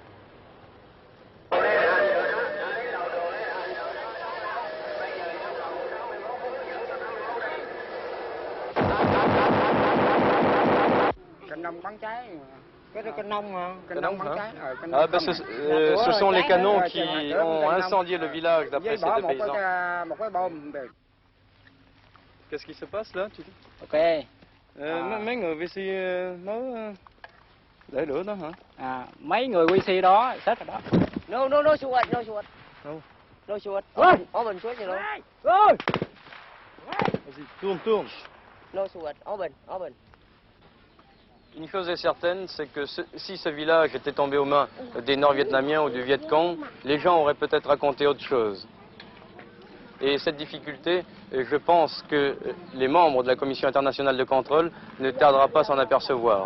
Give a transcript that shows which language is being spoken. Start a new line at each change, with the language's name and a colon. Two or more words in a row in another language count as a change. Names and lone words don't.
French: Ah ben ce sont les canons qui ont incendié le village d'après ces deux paysans. Qu'est-ce qui se passe là? Ok.
Vietnamese: Mấy người VC mới để lửa đó hả? Mấy người QC đó xếp vào đó.
English: No shoot. No. No shoot. Open shoot
Vietnamese: gì luôn.
French: Vas-y, tourne.
English: No shoot. Open.
French: Une chose est certaine, c'est que si ce village était tombé aux mains des Nord-Vietnamiens ou du Viet Cong, les gens auraient peut-être raconté autre chose. Et cette difficulté, je pense que les membres de la Commission internationale de contrôle ne tardera pas à s'en apercevoir.